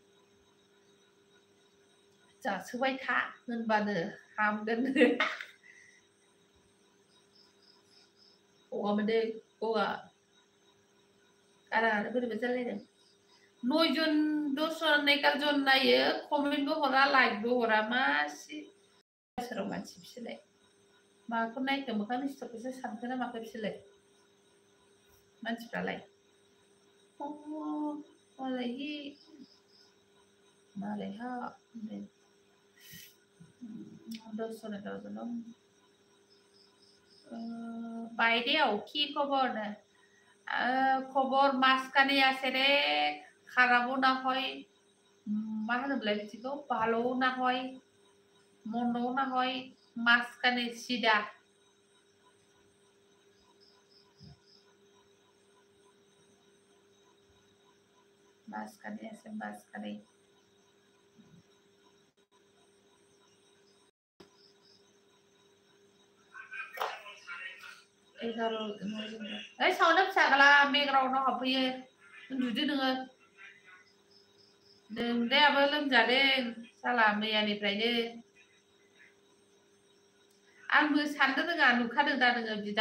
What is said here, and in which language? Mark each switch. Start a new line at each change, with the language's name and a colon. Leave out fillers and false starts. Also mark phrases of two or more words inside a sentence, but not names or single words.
Bodo: जासोबाय था होनबानो हामगोन गगामोनदे गगा गाराङानो बोरैबा जालायदों 9 जन 10 जन 11 जन नायो कमेन्टबो हरा लाइकबो हरा मासि बोसोराव मानसि बिसोरलाय माखौ नायखो मोखां निस्थखौसो सानखो ना माखो बिसोरलाय मानसिफ्रालाय
Assamese: मालायहा বাইদেউ কি খবর খবর মাঝখানে আছে রে খারাপও না হয়
Bodo: मा होनोमोनलाय बिदिखौ
Assamese: भालोও ना হয় মন্দও না হয় মাঝখানে সিধা মাঝখানে আছে মাঝখানে
Bodo: 11 सावना फिसाला बेकग्राउन्डआव हाबफैयो उन्दुदो नोङो नोंदायाबो लोमजादों साला मैयानिफ्रायनो आंबो साननो रोङा नुखादों दा नोङो बिदां